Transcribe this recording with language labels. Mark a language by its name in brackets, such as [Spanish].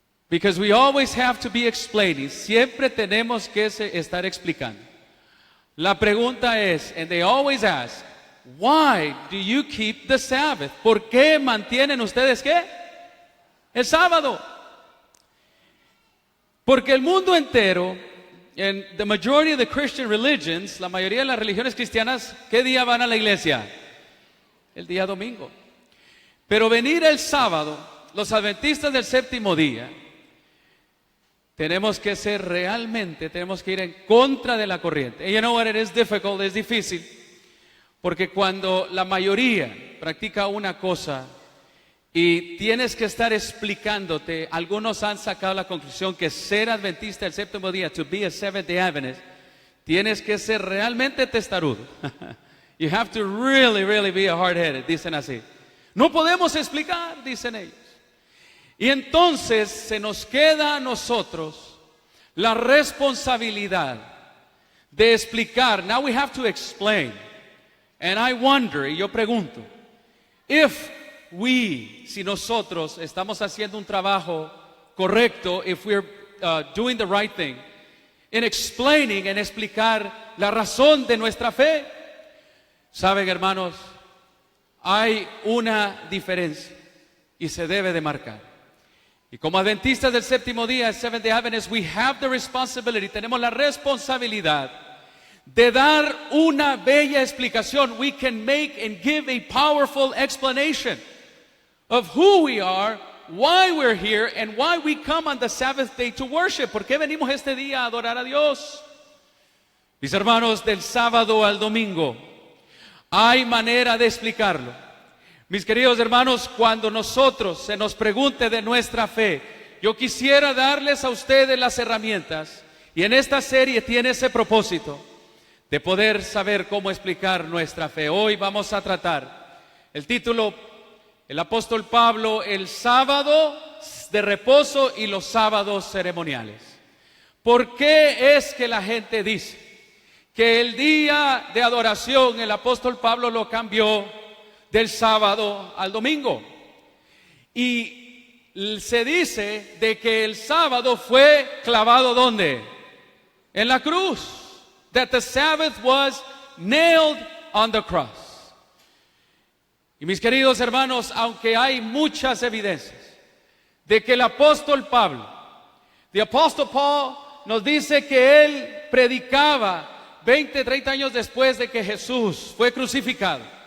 [English] Because we always have to be explaining. [Spanish] Siempre tenemos que estar explicando. La pregunta es, [English] and they always ask, why do you keep the Sabbath? [Spanish] ¿Por qué mantienen ustedes qué? El sábado. Porque el mundo entero, en [English] the majority of the Christian religions, [Spanish] la mayoría de las religiones cristianas, ¿qué día van a la iglesia? El día domingo. Pero venir el sábado, los adventistas del séptimo día, tenemos que ir en contra de la corriente. [English] And you know what, it is difficult, [Spanish] es difícil, porque cuando la mayoría practica una cosa y tienes que estar explicándote, algunos han sacado la conclusión que ser adventista del séptimo día, [English] to be a Seventh-day Adventist, [Spanish] tienes que ser realmente testarudo. [English] You have to really, really be a hard-headed, [Spanish] dicen así. No podemos explicar, dicen ellos. Y entonces se nos queda a nosotros la responsabilidad de explicar. [English] Now we have to explain. And I wonder, [Spanish] y yo pregunto, si nosotros estamos haciendo un trabajo correcto, [English] if we're doing the right thing, in explaining, [Spanish] en explicar la razón de nuestra fe. Saben, hermanos, hay una diferencia y se debe de marcar. Y como adventistas del séptimo día, Seventh-day Adventists, [English] we have the responsibility, [Spanish] tenemos la responsabilidad de dar una bella explicación. [English] We can make and give a powerful explanation of who we are, why we're here, and why we come on the Sabbath day to worship. [Spanish] ¿Por qué venimos este día a adorar a Dios? Mis hermanos, del sábado al domingo, hay manera de explicarlo. Mis queridos hermanos, cuando nosotros se nos pregunte de nuestra fe, yo quisiera darles a ustedes las herramientas, y en esta serie tiene ese propósito, de poder saber cómo explicar nuestra fe. Hoy vamos a tratar el título, el apóstol Pablo, el sábado de reposo y los sábados ceremoniales. ¿Por qué es que la gente dice que el día de adoración el apóstol Pablo lo cambió del sábado al domingo? Y se dice de que el sábado fue clavado ¿dónde? En la cruz. [English] That the Sabbath was nailed on the cross. [Spanish] Y mis queridos hermanos, aunque hay muchas evidencias de que el apóstol Pablo, the Apostle Paul, nos dice que él predicaba 20, 30 años después de que Jesús fue crucificado.